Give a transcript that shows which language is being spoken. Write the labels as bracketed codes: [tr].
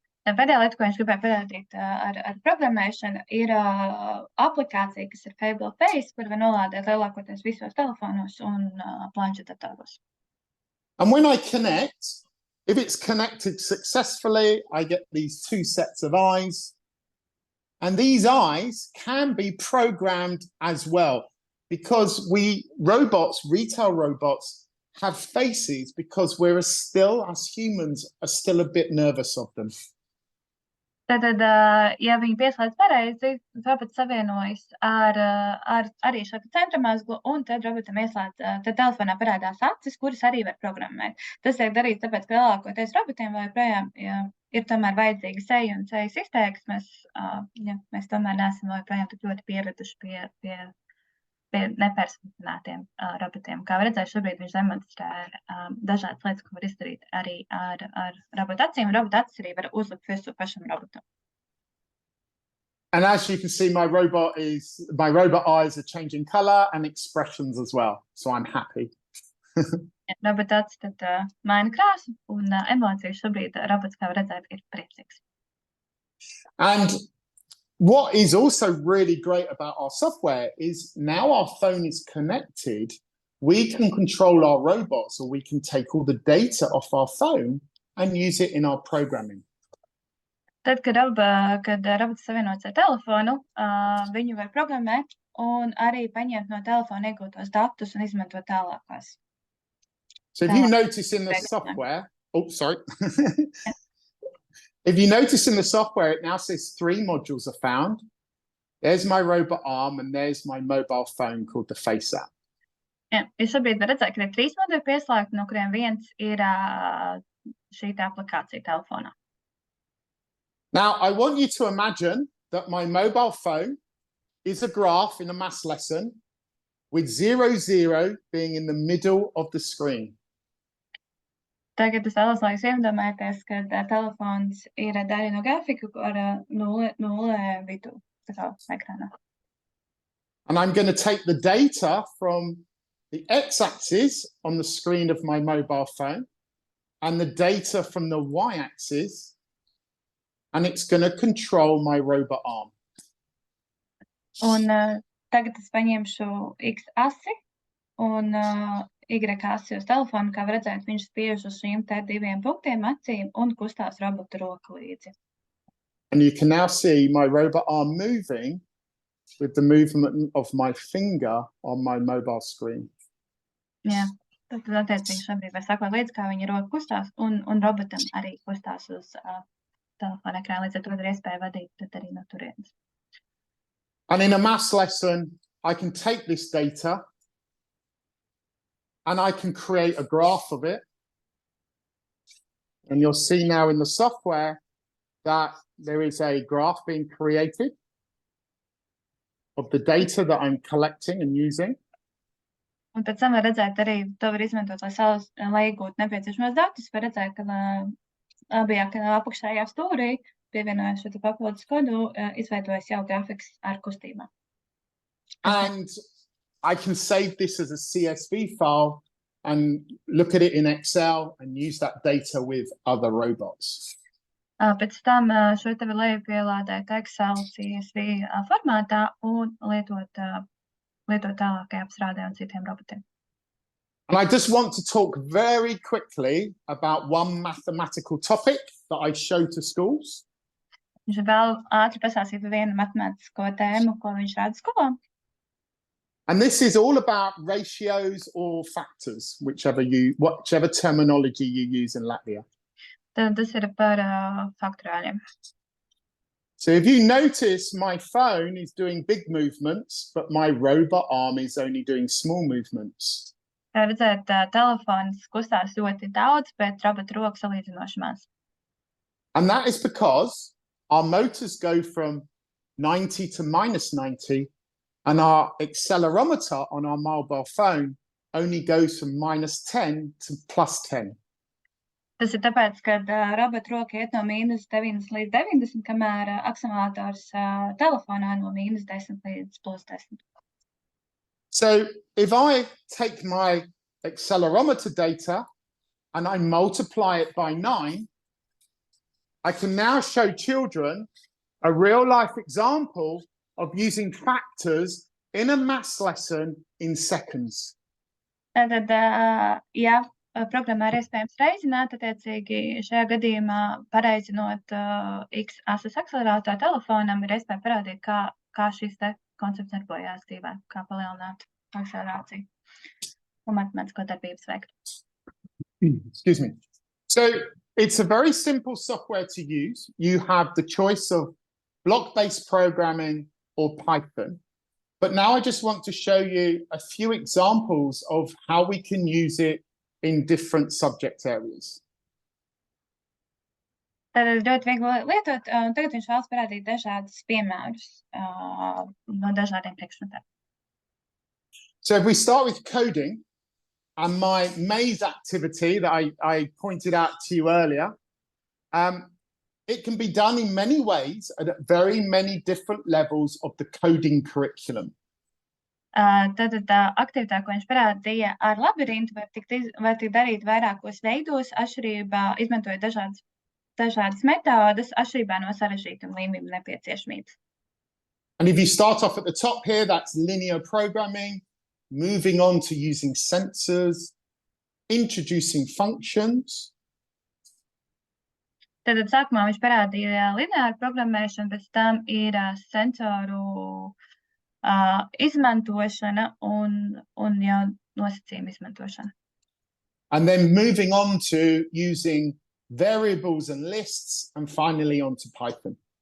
[lv] Pēdējā lieta, ko viņš gribēja parādīt ar programmēšanu, ir aplikācija, kas ir Fable Face, kur var nolādēt lielākoties visos telefonos un planšetdatoros. [en] And when I connect, if it's connected successfully, I get these 2 sets of eyes. And these eyes can be programmed as well, because retail robots, have faces because as humans, are still a bit nervous of them. [lv] Tātad, ja viņi pieslēdz pareizi, robots savienojas ar arī šo centra mazglu, un tad robotam tad telefonā parādās acis, kuras arī var programmēt. Tas tiek darīts tāpēc, ka lielākoties robotiem joprojām ir tomēr vajadzīga seja un sejas izteiksmes. Mēs tomēr neesam joprojām tik ļoti pieraduši pie nepersonalizētiem robotiem. Kā var redzēt, šobrīd viņš demonstrē dažādas lietas, ko var izdarīt arī ar robotu acīm. Robotu acis arī var uzlikt visu pašam robotam. [en] And as you can see, my robot eyes are changing color and expressions as well. So I'm happy. [lv] Robotu acis tad maina krāsu un emocijas. Šobrīd robots, kā var redzēt, ir priecīgs. [en] And what is also really great about our software is now our phone is connected, we can control our robots, or we can take all the data off our phone and use it in our programming. [lv] Tad, kad robots savienots ar telefonu, viņu var programmēt un arī paņemt no telefona iegūtos datus un izmantot tālākās. [en] So if you notice in the software, if you notice in the software, it now says 3 modules are found. There's my robot arm, and there's my mobile phone called the Face app. [lv] Ja, šobrīd var redzēt, ka ir 3 moduļi pieslēgti, no kuriem viens ir šī aplikācija telefonā. [en] Now, I want you to imagine that my mobile phone is a graph in a maths lesson with 0, 0 being in the middle of the screen. [lv] Tagad es vēlos, lai jūs iedomājaties, ka telefons ir daļa no grafika ar 0 vidū ekrānā. [en] And I'm going to take the data from the x-axis on the screen of my mobile phone and the data from the y-axis and it's going to control my robot arm. [lv] Un tagad es paņemšu X asi un Y asi uz telefonu, kā var redzēt, viņš spiež uz šīm te diviem punktiem acīm un kustās robota roka līdzi. [en] And you can now see my robot arm moving with the movement of my finger on my mobile screen. [lv] Jā, tad attiecīgi šobrīd var sakot līdzi, kā viņa roka kustās, un robotam arī kustās uz telefona ekrāna, līdz ar to ir iespēja vadīt tad arī no turienes. [en] And in a maths lesson, I can take this data and I can create a graph of it. And you'll see now in the software that there is a graph being created of the data that I'm collecting and using. [lv] Un pēc tam var redzēt arī, to var izmantot, lai iegūtu nepieciešamos datus. Var redzēt, ka abajā apakšējā stūrī, pievienojot šo papildus kodu, izveidojas jau grafiks ar kustībām. [en] And I can save this as a CSV file and look at it in Excel and use that data with other robots. [lv] Pēc tam šo te var lejupielādēt Excel CSV formātā un lietot tālākai apstrādē un citiem robotiem. [en] And I just want to talk very quickly about one mathematical topic that I show to schools. [lv] Viņš vēl ātri pasāstīt par vienu matemātisko tēmu, ko viņš rāda skolā. [en] And this is all about ratios or factors, whichever terminology you use in Latvia. [lv] Tad tas ir par faktorāļiem. [en] So if you notice, my phone is doing big movements, but my robot arm is only doing small movements. [lv] Kā redzēt, telefons kustās ļoti daudz, bet robota roka salīdzinoši maz. [en] And that is because our motors go from 90 to minus 90, and our accelerometer on our mobile phone only goes from minus 10 to plus 10. [lv] Tas ir tāpēc, ka robota roka iet no mīnus 9 līdz 90, kamēr akselerātors telefonā no mīnus 10 līdz plus 10. [en] So if I take my accelerometer data and I multiply it by 9, I can now show children a real life example of using factors in a maths lesson in seconds. [lv] Tātad, ja programmā ir iespējams reizināt, attiecīgi šajā gadījumā pareizinot X asas akselerātoru telefonam, ir iespēja parādīt, kā šis te koncepts darbojās dzīvē, kā palielināt akselerāciju un matemātisko darbības veikt. [en] Excuse me. So it's a very simple software to use. You have the choice of block-based programming or Python. But now I just want to show you a few examples of how we can use it in different subject areas. [lv] Tātad ļoti viegli lietot, un tagad viņš vēlas parādīt dažādus piemērus no dažādiem priekšmetiem. [en] So if we start with coding, and my maze activity that I pointed out to you earlier, it can be done in many ways at very many different levels of the coding curriculum. [lv] Tātad aktivitāte, ko viņš parādīja ar labirintu, var tikt darīt vairākos veidos, atšķirībā, izmantojot dažādas metodas, atšķirībā no sarežģītuma līmeņa nepieciešamības. [en] And if you start off at the top here, that's linear programming, moving on to using sensors, introducing functions. [lv] Tātad sākumā viņš parādīja lineāru programmēšanu, pēc tam ir sensoru izmantošana un jau nosacījuma izmantošana. [en] And then moving on to using variables and lists, and finally on to Python.